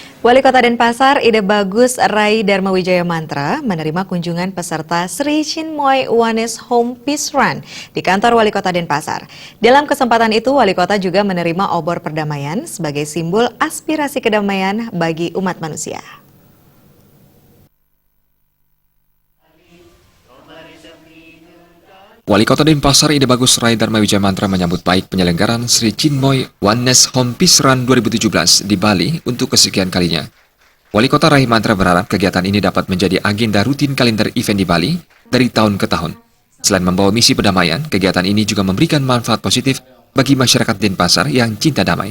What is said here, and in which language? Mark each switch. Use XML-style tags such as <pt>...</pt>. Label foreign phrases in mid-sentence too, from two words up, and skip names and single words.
<id>Wali Kota Denpasar, Ide Bagus Rai Dharma Wijaya Mantra menerima kunjungan peserta Sri Chinmoy Wanes Home Peace Run di kantor Wali Kota Denpasar. Dalam kesempatan itu, Wali Kota juga menerima obor perdamaian sebagai simbol aspirasi kedamaian bagi umat manusia. Wali Kota Denpasar Ide Bagus Rai Dharma Wijaya Mantra menyambut baik penyelenggaraan Sri Chinmoy Wanes Home Peace Run 2017 di Bali untuk kesekian kalinya. Wali Kota Rai Mantra berharap kegiatan ini dapat menjadi agenda rutin kalender event di Bali dari tahun ke tahun. Selain membawa misi perdamaian, kegiatan ini juga memberikan manfaat positif bagi masyarakat Denpasar yang cinta damai.</id>